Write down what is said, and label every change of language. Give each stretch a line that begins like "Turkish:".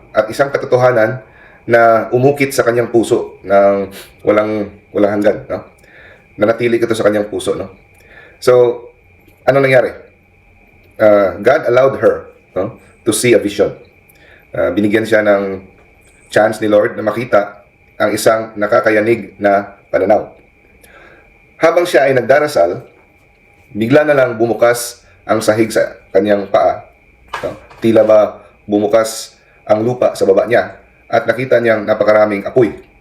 Filipino: At isang katotohanan na umukit sa kanyang puso ng walang hanggan, no? Nanatili ito sa kanyang puso, no? So, ano nangyari?
English: God allowed her, no, to see a vision.
Filipino: Binigyan siya ng chance ni Lord na makita ang isang nakakayanig na pananaw. Habang siya ay nagdarasal, bigla na lang bumukas ang sahig sa kanyang paa, no? Tila ba bumukas ang lupa sa baba niya at nakita niyang napakaraming apoy.